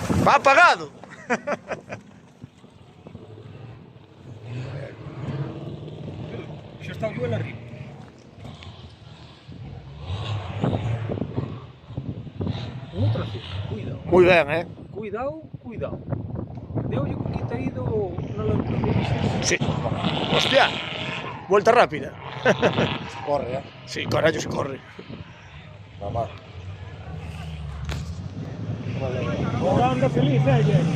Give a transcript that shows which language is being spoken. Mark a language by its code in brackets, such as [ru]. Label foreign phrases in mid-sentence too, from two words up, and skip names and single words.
[es] Va apagado. [gl] Xa está o duelo arriba. Outra vez, cuidado. [es] Muy bien, Cuidado, cuidado. [gl] Deulle con que te ha ido na lanzadera. [es] Sí. Hostia. Vuelta rápida. Corre, eh. Sí, carallo, se corre. Mamá. Ahora anda feliz, Jenny.